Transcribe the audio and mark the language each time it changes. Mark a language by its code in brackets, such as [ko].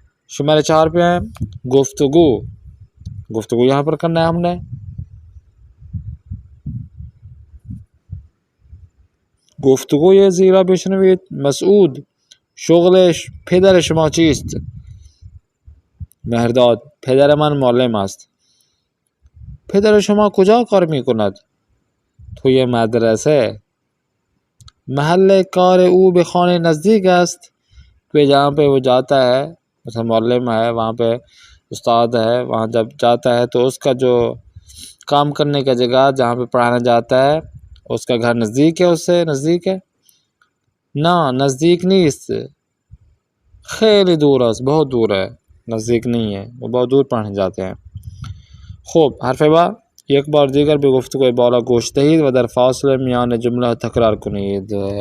[ur] شمارے 4 پہ ہیں، گفتگو یہاں پر کرنا ہے ہم نے۔ [fa] گفتگو یا زیرہ بشنوید، مسعود، شغل پدر شما چیست؟ مهرداد، پدر من معلم است. پدر شما کجا کار میکند؟ توی مدرسه. محل کار او به خانه نزدیک است. [ur] کہ جہاں پہ وہ جاتا ہے، مثلا معلم ہے، وہاں پہ استاد ہے، وہاں جب جاتا ہے تو اس کا جو کام کرنے کا جگہ جہاں پہ پڑھانا جاتا ہے اس کا گھر نزدیک ہے، اس سے نزدیک ہے؟ نہ، نزدیک نہیں، اس سے خیلی دور ہے، بہت دور ہے، نزدیک نہیں ہے، وہ بہت دور پڑھنے جاتے ہیں۔ [fa] خوب، حرف با، یک بار دیگر به گفتگوی بالا گوش دهید و در فاصله میان جمله تکرار کنید۔